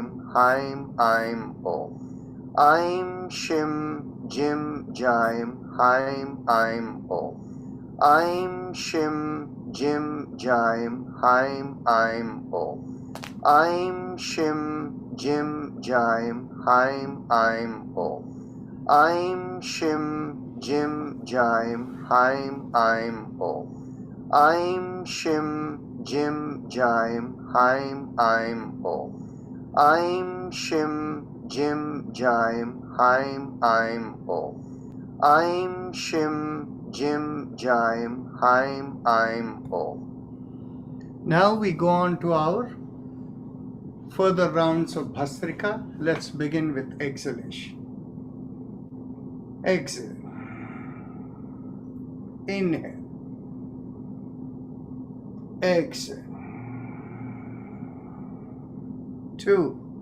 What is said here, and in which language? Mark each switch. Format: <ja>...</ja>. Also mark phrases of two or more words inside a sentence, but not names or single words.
<sa>Haim, Aim, Om. Aim, Shim, Jim, Jaim, Haim, Aim, Om. Aim, Shim, Jim, Jaim, Haim, Aim, Om. Aim, Shim, Jim, Jaim, Haim, Aim, Om. Aim, Shim, Jim, Jaim, Haim, Aim, Om. Aim, Shim, Jim, Jaim, Haim, Aim, Om. Aim, Shim, Jim, Jaim, Haim, Aim, Om. Aim, Shim, Jim, Jaim, Haim, Aim, Om.</sa> <en>Now we go on to our further rounds of Bhastrika. Let's begin with exhalation. Exhale. Inhale. Exhale. 2.</en>